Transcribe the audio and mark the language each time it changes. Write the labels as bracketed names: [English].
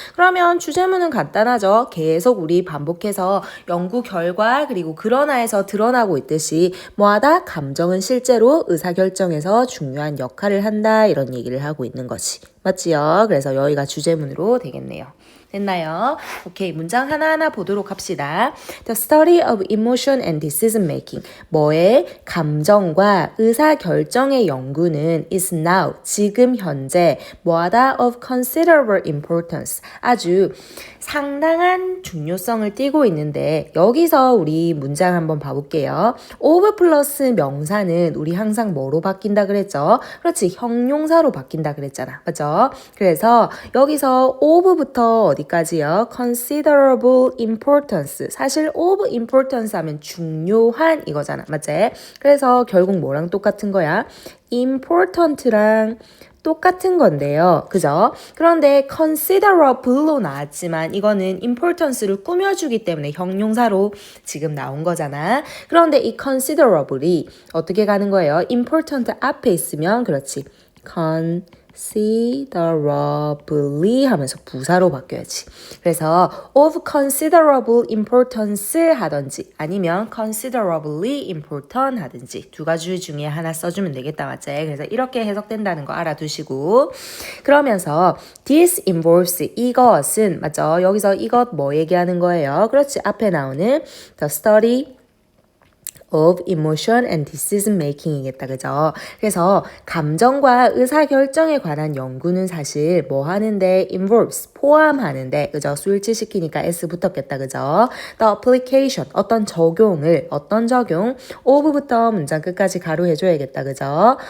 [Korean] 그러면 주제문은 간단하죠. 계속 우리 반복해서 연구 결과 그리고 그러나에서 드러나고 있듯이 뭐하다? 감정은 실제로 의사결정에서 중요한 역할을 한다 이런 얘기를 하고 있는 거지. 맞지요? 그래서 여기가 주제문으로 되겠네요. 됐나요? 오케이, 문장 하나하나 보도록 합시다. [English] The study of emotion and decision making. [Korean] 뭐의 감정과 의사결정의 연구는 [English] is now, [Korean] 지금 현재 뭐하다 [English] of considerable importance. [Korean] 아주 상당한 중요성을 띠고 있는데 여기서 우리 문장 한번 봐볼게요. of 플러스 명사는 우리 항상 뭐로 바뀐다 그랬죠? 그렇지, 형용사로 바뀐다 그랬잖아. 맞죠? 그래서 여기서 of부터 어디까지요? [English] considerable importance. [Korean] 사실 [English] of importance [Korean] 하면 중요한 이거잖아. 맞지? 그래서 결국 뭐랑 똑같은 거야? important랑 똑같은 건데요. 그죠? 그런데 considerable로 나왔지만 이거는 importance를 꾸며주기 때문에 형용사로 지금 나온 거잖아. 그런데 이 considerable이 어떻게 가는 거예요? important 앞에 있으면 그렇지. considerably 하면서 부사로 바뀌어야지. 그래서 [English] of considerable importance [Korean] 하든지 아니면 [English] considerably important [Korean] 하든지 두 가지 중에 하나 써주면 되겠다. 맞지? 그래서 이렇게 해석된다는 거 알아두시고 그러면서 [English] this involves [Korean] 이것은 맞죠? 여기서 이것 뭐 얘기하는 거예요? 그렇지. 앞에 나오는 [English] the study of emotion and decision making이겠다. [Korean] 그죠? 그래서 감정과 의사결정에 관한 연구는 사실 뭐 하는데 involves 포함하는데 그죠? 수일치시키니까 s 붙었겠다. 그죠? [English] the application [Korean] 어떤 적용 of부터 문장 끝까지 가로해줘야겠다. 그죠?